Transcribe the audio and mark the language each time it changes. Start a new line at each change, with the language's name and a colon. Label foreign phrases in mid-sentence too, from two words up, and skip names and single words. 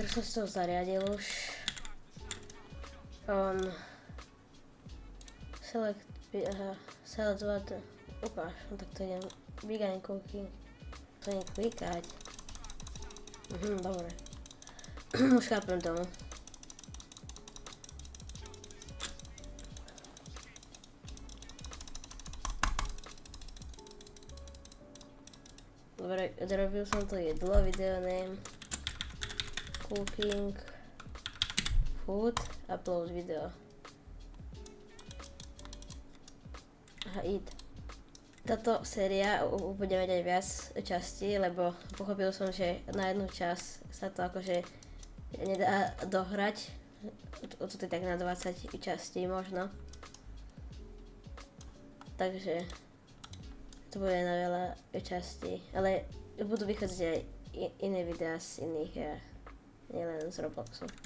Slovak: to zariadil už.
English: Select what,
Slovak: ukáž, no tak to idem,
English: Begin cooking,
Slovak: to nie klikať. Dobre. Už chápem tomu. Dobre, zrobil som to jedlo,
English: video name, cooking, food, upload video. Aha, eat.
Slovak: Táto séria bude mať aj viac častí, lebo pochopil som, že na jednu časť sa to akože nedá dohrať. Toto je tak na 20 častí možno. Takže to bude na veľa častí, ale budú vychádzať aj iné videá z iných hier, nielen z Robloxu.